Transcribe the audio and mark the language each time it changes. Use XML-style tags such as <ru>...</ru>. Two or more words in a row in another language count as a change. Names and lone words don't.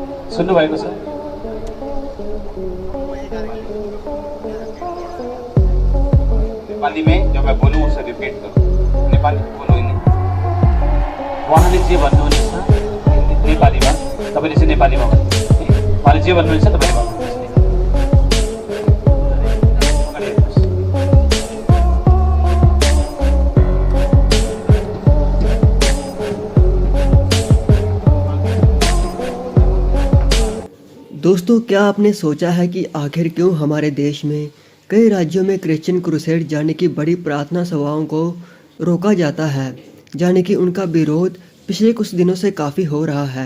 <ne>सुन्नुभएको छ?</ne> <hi>नेपाली में जब मैं बोलूँ उसे रिपीट करो, नेपाली बोलो हिंदी।</hi> <ne>उहाँले जे भन्नुहुनेछ नेपालीमा, तपाईले चाहिँ नेपालीमा भन्नु। उहाँले जे भन्नुहुनेछ तपाईले भन्नु।</ne> <hi>दोस्तों, क्या आपने सोचा है कि आखिर क्यों हमारे देश में कई राज्यों में क्रिश्चियन क्रूसेड यानी कि बड़ी प्रार्थना सभाओं को रोका जाता है, यानी कि उनका विरोध पिछले कुछ दिनों से काफ़ी हो रहा है।</hi>